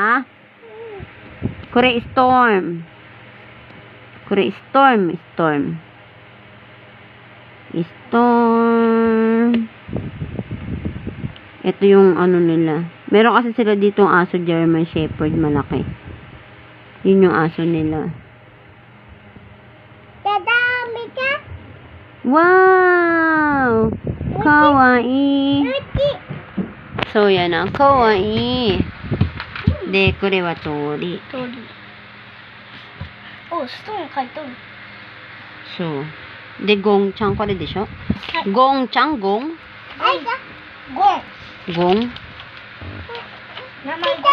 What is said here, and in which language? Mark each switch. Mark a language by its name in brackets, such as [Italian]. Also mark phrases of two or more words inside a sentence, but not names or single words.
[Filipino] Kore storm. Ito yung ano nila. Meron kasi sila dito ang aso German Shepherd malaki. Yun yung aso nila. Dadami ka? [Japanese] Wow! Kawaii! [Filipino] So, yan ang kawaii. [Japanese] で、これは鳥. Oh, stone 書いておる。そう。で、ゴンちゃん、これでしょ、ゴンちゃん、ゴンはい、ゴン。ゴン名前ゴン。これは